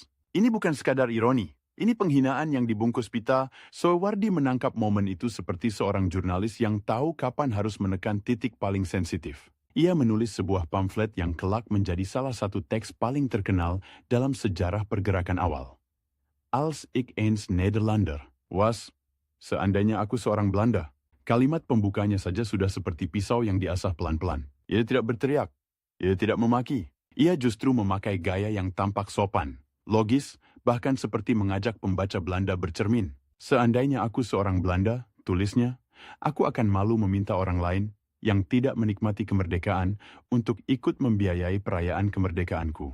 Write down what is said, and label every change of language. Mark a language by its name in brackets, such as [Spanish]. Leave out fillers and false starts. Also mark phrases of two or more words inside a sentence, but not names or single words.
[Indonesian] Ini bukan sekadar ironi. Ini penghinaan yang dibungkus pita. Soewardi menangkap momen itu seperti seorang jurnalis yang tahu kapan harus menekan titik paling sensitif. Ia menulis sebuah pamflet yang kelak menjadi salah satu teks paling terkenal dalam sejarah pergerakan awal. [Dutch] Als ik eens Nederlander was, [Indonesian] seandainya aku seorang Belanda. Kalimat pembukanya saja sudah seperti pisau yang diasah pelan-pelan. Ia tidak berteriak, ia tidak memaki. Ia justru memakai gaya yang tampak sopan, logis, bahkan seperti mengajak pembaca Belanda bercermin. Seandainya aku seorang Belanda, tulisnya, aku akan malu meminta orang lain yang tidak menikmati kemerdekaan untuk ikut membiayai perayaan kemerdekaanku.